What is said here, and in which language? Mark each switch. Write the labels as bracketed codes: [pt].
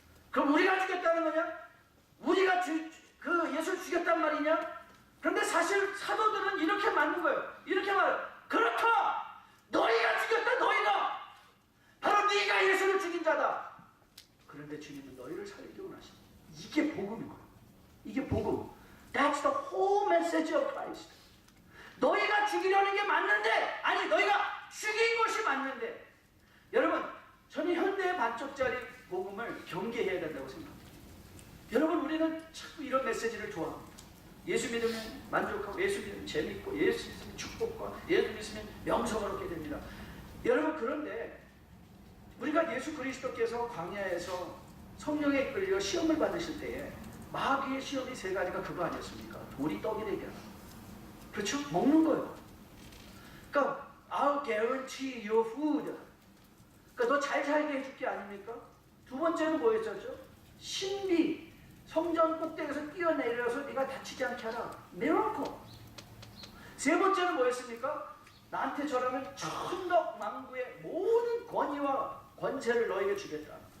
[ko] 그럼 우리가 죽였다는 거냐? 우리가 그 예수를 죽였단 말이냐? 그런데 사실 사도들은 이렇게 맞는 거예요. 이렇게 말해요. 그렇다! 너희가 죽였다, 너희가! 바로 네가 예수를 죽인 자다! 그런데 주님은 너희를 살리기 원하십니다. 이게 복음인 거예요. 이게 복음. [en] That's the whole message of Christ. [ko] 너희가 죽이려는 게 맞는데, 아니 너희가 죽인 것이 맞는데, 여러분, 저는 현대의 반쪽짜리 복음을 경계해야 된다고 생각합니다. 여러분, 우리는 자꾸 이런 메시지를 좋아합니다. 예수 믿으면 만족하고, 예수 믿으면 재밌고, 예수 믿으면 축복과, 예수 믿으면 명성을 얻게 됩니다. 여러분, 그런데 우리가 예수 그리스도께서 광야에서 성령에 이끌려 시험을 받으실 때에 마귀의 시험이 세 가지가 그거 아니었습니까? 돌이 떡이 되게 하라. 그렇죠? 먹는 거예요. 그러니까 [en] I'll guarantee your food. [ko] 그러니까 너 잘 살게 해줄 게 아닙니까? 두 번째는 뭐였었죠? 신비. 성전 꼭대기에서 뛰어내려서 네가 다치지 않게 하라. Miracle. 세 번째는 뭐였습니까? 나한테 절하면 천덕 만구의 모든 권위와 권세를 너에게 주겠다.